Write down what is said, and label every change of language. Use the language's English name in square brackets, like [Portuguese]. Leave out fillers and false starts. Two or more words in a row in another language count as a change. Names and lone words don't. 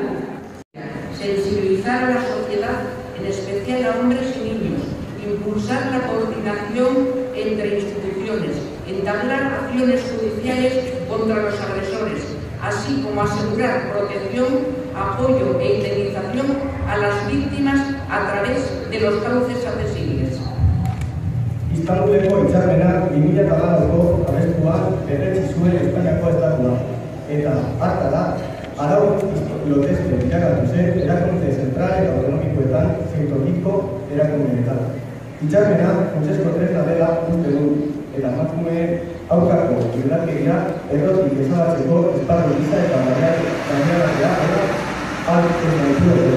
[Spanish] Sensibilizar a la sociedad, en especial a hombres y niños, impulsar la coordinación entre instituciones, entablar acciones judiciales contra los agresores, así como asegurar protección, apoyo e indemnización a las víctimas a través de los cauces accesibles. [Basque] Istanbuleko hitzarmena 2008ko abuztuan berretsi zuen Espainiako Estatuak, eta hartara arau loteste bilakatu zen erakunde zentral eta autonomikoetan zein tokiko erakundeetan. Hitzarmena funtsezko tresna dela uste du, eta emakumeen aurkako indarkeria errotik ezabatzeko esparru gisa eta gaineratzea dela ahaltzen gaituen.